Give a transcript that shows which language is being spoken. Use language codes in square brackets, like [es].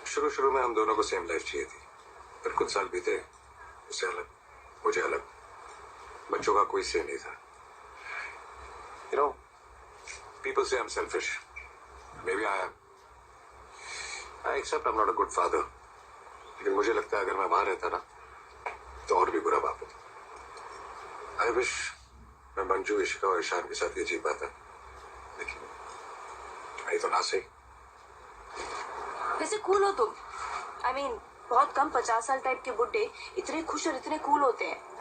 [hi] शुरू में हम दोनों को सेम लाइफ चाहिए थी, पर कुछ साल बीते, उसे अलग, मुझे अलग। बच्चों का कोई से नहीं था। [en] You know, people say I'm selfish. Maybe I am. I accept I'm not a good father. [hi] लेकिन मुझे लगता है अगर मैं वहां रहता ना, तो और भी बुरा बाप होता। [en] I wish [hi] मैं मंजू, इशिका और ईशान के साथ ये जी पाता, लेकिन नहीं तो ना सही। वैसे कूल हो तुम। [en] I mean, [hi] बहुत कम 50 साल टाइप के बुड्ढे इतने खुश और इतने कूल होते हैं।